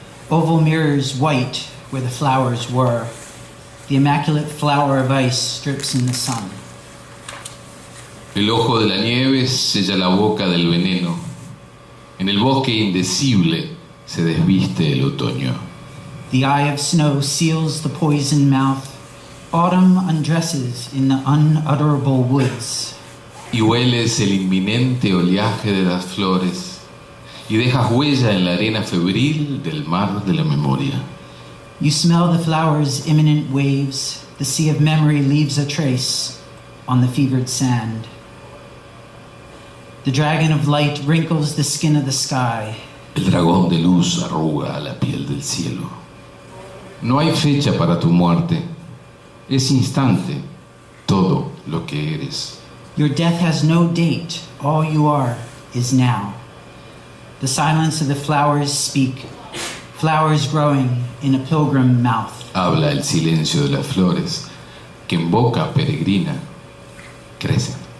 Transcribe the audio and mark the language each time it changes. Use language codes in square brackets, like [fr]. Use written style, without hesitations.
[en] Oval mirrors white where the flowers were. The immaculate flower of ice drips in the sun. [es] El ojo de la nieve sella la boca del veneno. En el bosque indecible se desviste el otoño. [en] The eye of snow seals the poison mouth. Autumn undresses in the unutterable woods. [es] Y hueles el inminente oleaje de las flores y dejas huella en la arena febril del mar de la memoria. [en] You smell the flowers' imminent waves. The sea of memory leaves a trace on the fevered sand. The dragon of light wrinkles the skin of the sky. [es] El dragón de luz arruga la piel del cielo. No hay fecha para tu muerte. Es instante todo lo que eres. [en] Your death has no date. All you are is now. The silence of the flowers speak. Flowers growing in a pilgrim mouth. [es] Habla el silencio de las flores que en boca peregrina crecen.